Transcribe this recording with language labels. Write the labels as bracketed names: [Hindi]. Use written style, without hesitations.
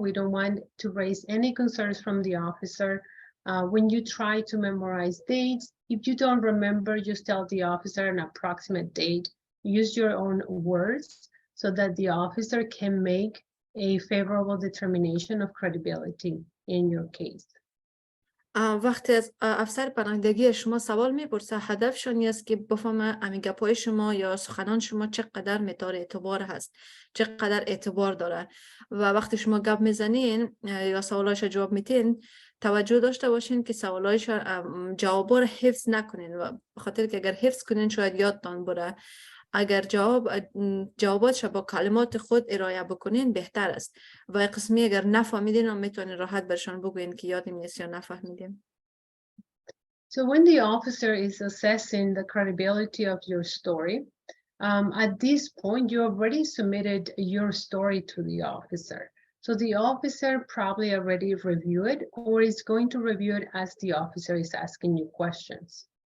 [English] We don't want to raise any concerns from the officer. When you try to memorize dates, if you don't remember, just tell the officer an approximate date. Use your own words so that the officer can make a favorable determination of credibility in your case. [Persian] وقتی از افسر پناهندگی شما سوال میپرسه، هدفشون است که بفهمه امی گپای شما یا سخنان شما چقدر متار اعتبار هست، چقدر اعتبار داره. و وقتی شما گپ میزنین یا سوالایش جواب میتین، توجه داشته باشین که سوالایش جوابا رو حفظ نکنین، و بخاطر که اگر حفظ کنین شاید یادتان بره. اگر جواباتش با کلمات خود ارائه بکنین بهتر است. و قسمی اگر نفهمیدین هم میتونین راحت برشان بگوین که یادم نیست یا نفهمیدین. [English] So when the officer is assessing the credibility of your story, at this point, you already submitted your story to the officer. So the officer probably already reviewed it or is going to review it as the officer is asking you questions.